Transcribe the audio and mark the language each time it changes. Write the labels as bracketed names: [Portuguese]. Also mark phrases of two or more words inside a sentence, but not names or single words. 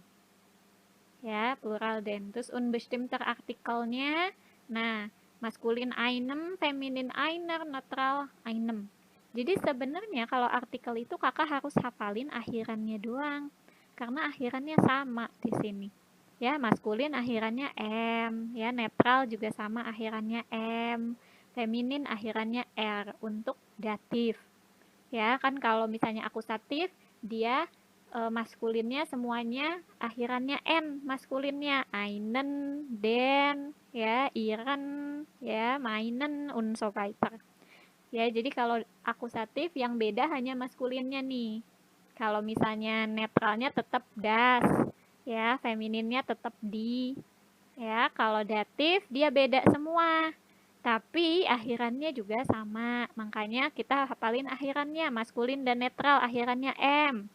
[Indonesian] Ya, plural den. Terus unbestimmter artikelnya, nah, maskulin einem, feminin einer, netral einem. Jadi sebenarnya kalau artikel itu kakak harus hafalin akhirannya doang. Karena akhirannya sama di sini. Ya, maskulin akhirannya M, ya, netral juga sama akhirannya M. Feminin akhirannya R untuk datif. Ya, kan kalau misalnya akusatif, dia maskulinnya semuanya akhirannya N, maskulinnya einen, den, ya, ihren, ya, meinen, [German] und so weiter. [Indonesian] Ya, jadi kalau akusatif yang beda hanya maskulinnya nih. Kalau misalnya netralnya tetap das, ya, femininnya tetap di. Ya, kalau datif dia beda semua. Tapi akhirannya juga sama. Makanya kita hafalin akhirannya, maskulin dan netral akhirannya M.